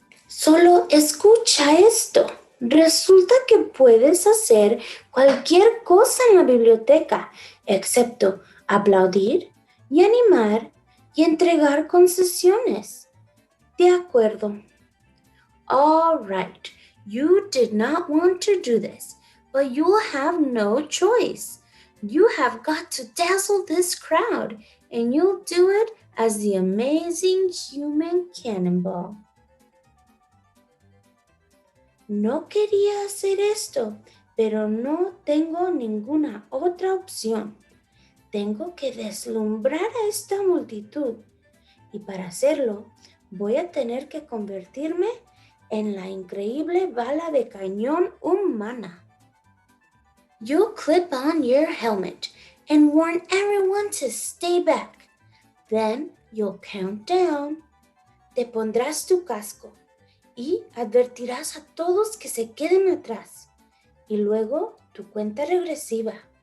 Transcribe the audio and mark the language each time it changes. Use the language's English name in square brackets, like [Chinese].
[Spanish] Solo escucha esto. Resulta que puedes hacer cualquier cosa en la biblioteca, excepto aplaudir y animar y entregar concesiones. De acuerdo. [English] All right, you did not want to do this, but you'll have no choice. You have got to dazzle this crowd, and you'll do it as the amazing human cannonball. [Spanish] No quería hacer esto, pero no tengo ninguna otra opción. Tengo que deslumbrar a esta multitud y para hacerlo voy a tener que convertirme en la increíble bala de cañón humana. [English] You'll clip on your helmet and warn everyone to stay back. Then you'll count down. [Spanish] Te pondrás tu casco y advertirás a todos que se queden atrás. Y luego tu cuenta regresiva.